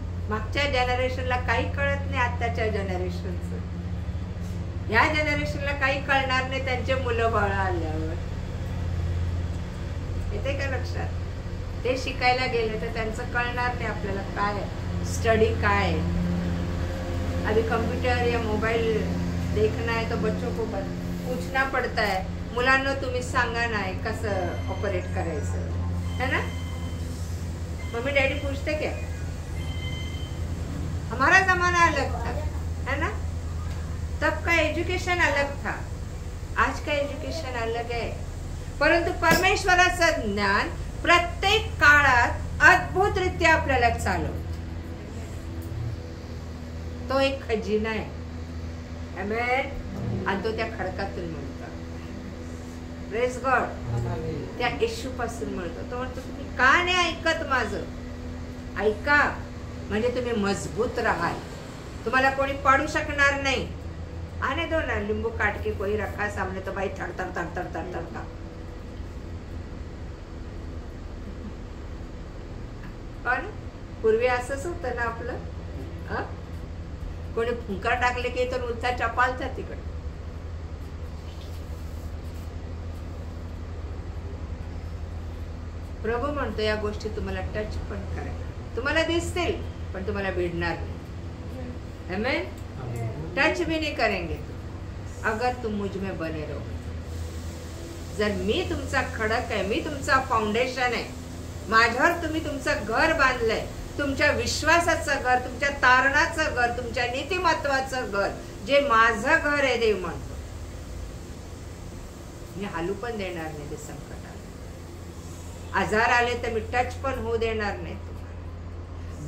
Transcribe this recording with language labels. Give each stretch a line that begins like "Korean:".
Marathi: मागच्या जनरेशनला काही कळत नाही, आत्ताच्या जनरेशनचं. ह्या जनरेशनला काही कळणार नाही त्यांचे मुलं बाळ आल्यावर. येते का लक्षात? ते शिकायला गेले तर त्यांचं कळणार नाही आपल्याला काय स्टडी काय है.
Hindi: अभी कंप्यूटर या मोबाइल देखना है तो बच्चों को पूछना पड़ता है.
Marathi: मुलांना तुम्ही सांगा ना कसं ऑपरेट करायचं है ना.
Hindi: मम्मी डैडी पूछते क्या? हमारा जमाना अलग था है ना. तब का एजुकेशन अलग था, आज का एजुकेशन अलग है.
Marathi: परंतु परमेश्वराचं ज्ञान प्रत्येक काळात अद्भुतरित्या आपल्याला चालवतो. तो एक खजिना आहे. आमेन. आणि तो त्या खडकातून मिळतो. Praise God. त्या येशू पासून मिळतो. तो म्हणतो तुम्ही का नाही ऐकत माझं? ऐका म्हणजे तुम्ही मजबूत राहाल. तुम्हाला कोणी पाडू शकणार नाही.
Hindi: आने दो ना लिंबू काट के कोई रखा सामने तो भाई थर थर थर थर थर थर का.
Marathi: पण पूर्वी असंच होतं ना आपलं. कोणी फुंकार टाकले की तर नुसता चपालचा तिकडे. प्रभू म्हणतो या गोष्टी तुम्हाला टच पण करायला, तुम्हाला दिसतील पण तुम्हाला भिडणार नाही. आमेन.
Hindi: टच भी नहीं करेंगे अगर तुम मुझ में बने रहो.
Marathi: जर मी तुमचा खडक आहे, मी तुमचा फाउंडेशन आहे, माझ्यावर तुम्ही तुमचं घर बांधलंय, तुमच्या विश्वासाचं घर, तुमच्या तारणाचं घर, तुमच्या नीतिमत्वाचं घर, जे माझं घर आहे देव म्हणतो. मी हालू पण देणार नाही ते संकट आलं. आजार आले तर मी टच पण होऊ देणार नाही तुम्हाला.